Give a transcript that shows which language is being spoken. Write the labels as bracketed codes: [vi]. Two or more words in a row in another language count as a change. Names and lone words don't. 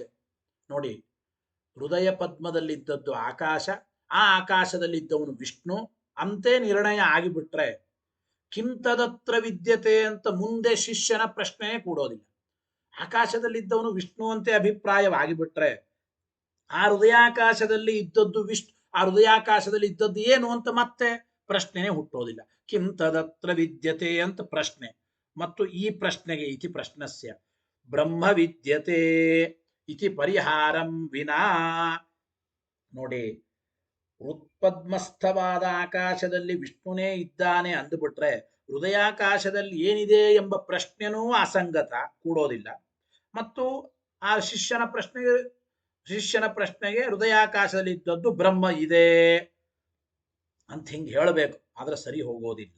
[kn] ನೋಡಿ, ಹೃದಯ ಪದ್ಮದಲ್ಲಿದ್ದದ್ದು ಆಕಾಶ, ಆ ಆಕಾಶದಲ್ಲಿದ್ದವನು ವಿಷ್ಣು ಅಂತೆ ನಿರ್ಣಯ ಆಗಿಬಿಟ್ರೆ, [sa] ಕಿಂ ತದತ್ರ ವಿದ್ಯತೆ [kn] ಅಂತ ಮುಂದೆ ಶಿಷ್ಯನ ಪ್ರಶ್ನೆ ಕೂಡೋದಿಲ್ಲ. ಆಕಾಶದಲ್ಲಿದ್ದವನು ವಿಷ್ಣು ಅಂತೆ ಅಭಿಪ್ರಾಯವಾಗಿಬಿಟ್ರೆ, ಆ ಹೃದಯಾಕಾಶದಲ್ಲಿ ಇದ್ದದ್ದು ವಿಷ್ಣು, ಆ ಹೃದಯಾಕಾಶದಲ್ಲಿ ಇದ್ದದ್ದು ಏನು ಅಂತ ಮತ್ತೆ ಪ್ರಶ್ನೆನೇ ಹುಟ್ಟೋದಿಲ್ಲ. [sa] ಕಿಂ ತದತ್ರ ವಿದ್ಯತೆ [kn] ಅಂತ ಪ್ರಶ್ನೆ. ಮತ್ತು ಈ ಪ್ರಶ್ನೆಗೆ [sa] ಇತಿ ಪ್ರಶ್ನಸ್ಯ ಬ್ರಹ್ಮ ವಿದ್ಯತೆ ಇತಿ ಪರಿಹಾರಂ ವಿನಾ. [kn] ನೋಡಿ, ಹೃತ್ಪದ್ಮಸ್ಥವಾದ ಆಕಾಶದಲ್ಲಿ ವಿಷ್ಣುನೇ ಇದ್ದಾನೆ ಅಂದುಬಿಟ್ರೆ ಹೃದಯಾಕಾಶದಲ್ಲಿ ಏನಿದೆ ಎಂಬ ಪ್ರಶ್ನೆನೂ ಅಸಂಗತ, ಕೂಡೋದಿಲ್ಲ. ಮತ್ತು ಆ ಶಿಷ್ಯನ ಪ್ರಶ್ನೆಗೆ ಹೃದಯಾಕಾಶದಲ್ಲಿ ಇದ್ದದ್ದು ಬ್ರಹ್ಮ ಇದೆ ಅಂತ ಹಿಂಗೆ ಹೇಳಬೇಕು, ಆದ್ರೆ ಸರಿ ಹೋಗೋದಿಲ್ಲ.